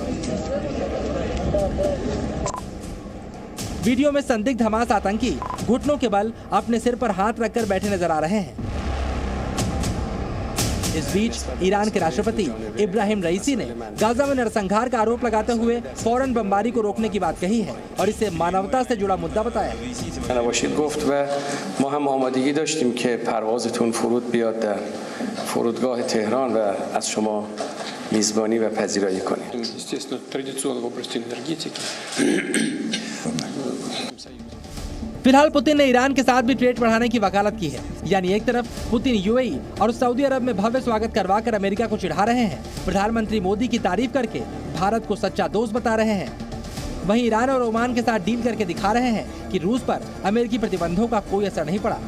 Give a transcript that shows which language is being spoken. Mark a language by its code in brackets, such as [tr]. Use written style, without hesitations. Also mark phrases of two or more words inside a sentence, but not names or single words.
[hi] वीडियो में संदिग्ध हमास आतंकी घुटनों के बल अपने सिर पर हाथ रखकर बैठे नजर आ रहे हैं। इस बीच ईरान के राष्ट्रपति इब्राहिम रईसी ने गाजा में नरसंहार का आरोप लगाते हुए फौरन बमबारी को रोकने की बात कही है और इसे मानवता से जुड़ा मुद्दा बताया। [fa] فرودگاه تهران و از شما میزبانی و پذیرایی کنیم. [ru] Естественно, традиционно в области энергетики. [hi] फिलहाल पुतिन ने ईरान के साथ भी ट्रेड बढ़ाने की वकालत की है, यानी एक तरफ पुतिन यूएई और सऊदी अरब में भव्य स्वागत करवाकर अमेरिका को चिढ़ा रहे हैं, प्रधानमंत्री मोदी की तारीफ करके भारत को सच्चा दोस्त बता रहे हैं, वहीं ईरान और ओमान के साथ डील करके दिखा रहे हैं कि रूस पर अमेरिकी प्रतिबंधों का कोई असर नहीं पड़ा।